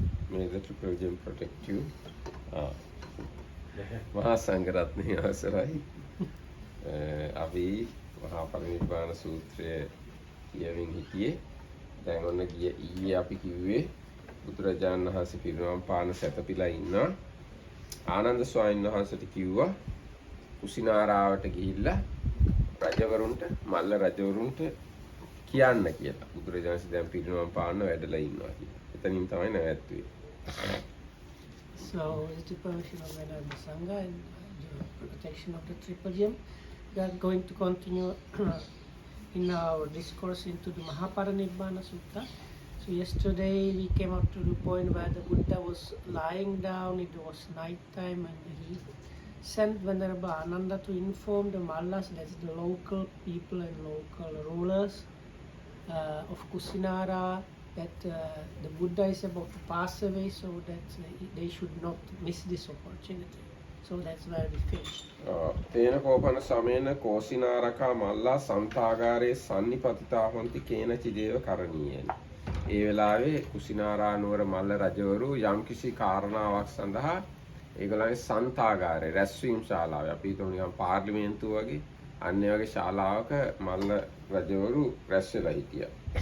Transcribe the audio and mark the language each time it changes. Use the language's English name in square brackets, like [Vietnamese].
[English] May the triple gem protect you. [Sinhala] මහා සංඝරත්නයේ අවසරයි. අපි මහා පරිනිබ්බාන සූත්‍රය කියමින් හිටියේ. දැන් ඔන්න ඊයේ අපි කිව්වේ බුදුරජාණන් වහන්සේ පිරිනමන පාන සැතපීලා ඉන්නවා. ආනන්ද ස්වාමීන් වහන්සේට කිව්වා කුසිනාරාවට ගිහිල්ලා රජවරුන්ට මල්ල රජවරුන්ට කියන්න කියලා. බුදුරජාණන් දැන් පිරිනමන පාන්න වැඩලා ඉන්නවා කියලා. එතනින් තමයි නැවැත්තුවේ. [English] So, with the permission of Venerable Sangha and the protection of the Triple Gem, we are going to continue in our discourse into the Maha parinibbana Sutta. So yesterday we came up to the point where the Buddha was lying down, it was night time, and he sent Venerable Ananda to inform the Mallas, that's the local people and local rulers of Kusinara, that the Buddha is about to pass away, so that they should not miss this opportunity. So that's where we finished. [Pali] තේන කෝපන සමේන කෝසිනාරකා මල්ලා සන්තාගාරේ සම්නිපතිතාවන්ති කේනචි දේව කරණීයන. [Sinhala] ඒ වෙලාවේ කුසිනාරා නුවර මල්ල රජවරු යම්කිසි කාරණාවක් සඳහා ඒගොල්ලන්ගේ සන්තාගාරේ රැස්වීම් ශාලාව අපි හිතමු නිකන් පාර්ලිමේන්තුව වගේ අන්න ඒ වගේ ශාලාවක මල්ල රජවරු රැස් වෙලා හිටියා.